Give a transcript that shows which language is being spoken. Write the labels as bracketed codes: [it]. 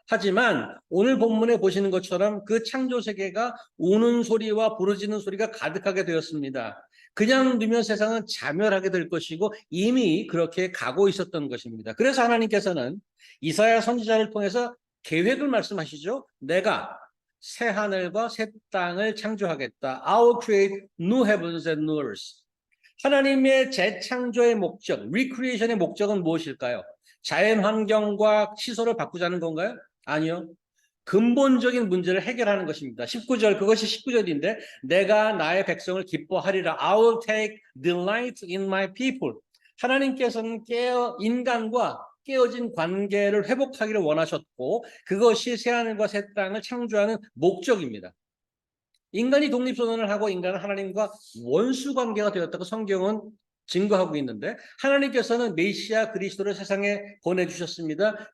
[ko] 하지만 오늘 본문에 보시는 것처럼 그 창조 세계가 우는 소리와 부르짖는 소리가 가득하게 되었습니다. 그냥 두면 세상은 자멸하게 될 것이고 이미 그렇게 가고 있었던 것입니다. 그래서 하나님께서는 이사야 선지자를 통해서 계획을 말씀하시죠. 내가 새 하늘과 새 땅을 창조하겠다. [en] I will create new heavens and new earth. [ko] 하나님의 재창조의 목적, 리크리에이션의 목적은 무엇일까요? 자연 환경과 시설을 바꾸자는 건가요? 아니요. 근본적인 문제를 해결하는 것입니다. 19절, 그것이 19절인데 내가 나의 백성을 기뻐하리라. [en] I will take delight in my people. [ko] 하나님께서는 인간과 깨어진 관계를 회복하기를 원하셨고 그것이 새하늘과 새 땅을 창조하는 목적입니다. 인간이 독립선언을 하고 인간은 하나님과 원수 관계가 되었다고 성경은 증거하고 있는데 하나님께서는 메시아 그리스도를 세상에 보내주셨습니다.